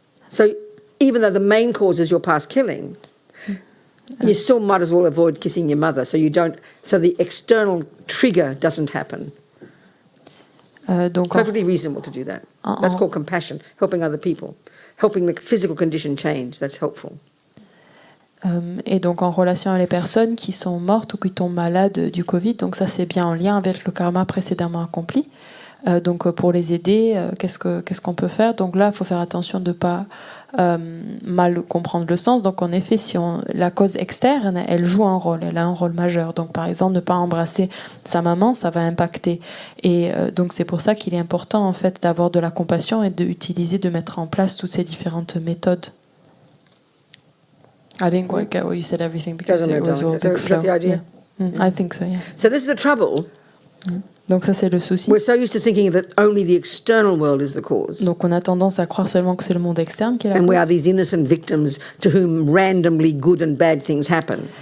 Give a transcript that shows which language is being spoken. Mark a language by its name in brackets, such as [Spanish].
[English] So even though the main cause is your past killing, you still might as well avoid kissing your mother so the external trigger doesn't happen. [French] Donc, [English] Perfectly reasonable to do that. That's called compassion, helping other people, helping the physical condition change. That's helpful. [French] Et donc en relation à les personnes qui sont mortes ou qui tombent malades du Covid, donc ça c'est bien en lien avec le karma précédemment accompli. Donc pour les aider, qu'est-ce qu'on peut faire? Donc là, il faut faire attention de ne pas mal comprendre le sens. Donc en effet, la cause externe, elle joue un rôle, elle a un rôle majeur. Donc par exemple, ne pas embrasser sa maman, ça va impacter. Et donc c'est pour ça qu'il est important en fait d'avoir de la compassion et de mettre en place toutes ces différentes méthodes. [English] I didn't quite get what you said everything because it was all So, big is that the flow. idea? Yeah. I think so, yeah. So this is the trouble. [French] Donc ça c'est le souci. [English] We're so used to thinking that only the external world is the cause. [French] Donc on a tendance à croire seulement que c'est le monde externe qui est la [English] And we are [French] cause. [English] these innocent victims to whom randomly good and bad things happen.